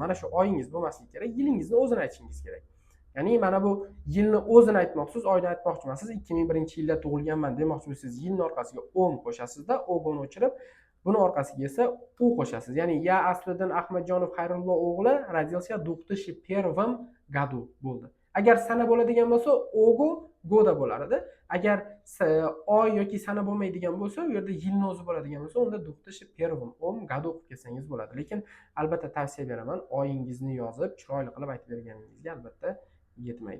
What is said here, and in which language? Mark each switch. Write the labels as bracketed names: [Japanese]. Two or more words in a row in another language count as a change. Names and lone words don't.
[Uzbek] Mana shu oyingiz bo'lmasligi kerak, yilingizni o'zini aytishingiz kerak. Ya'ni mana bu yilni o'zini aytmoqsiz, oyni aytmoqchi emassiz. 2001-yilda tug'ilganman demoqchi bo'lsangiz, yilni orqasiga 10 qo'shasizda, o'g'ini o'chirib, buni orqasiga esa u qo'shasiz. Ya'ni ya Asliddin Ahmadjonov Xayrullo o'g'li [Russian] родился в 2001 году [Uzbek] bo'ldi. Agar sana bo'ladigan bo'lsa, o'gu goda bo'lar edi. Agar oy yoki sana bo'lmaydigan bo'lsa, u yerda yilni o'zi bo'ladigan bo'lsa, unda 2001 году qilib kelsangiz bo'ladi. Lekin albatta tavsiya beraman, oyingizni yozib, chiroyli qilib aytib berganingizga albatta yetmaydi.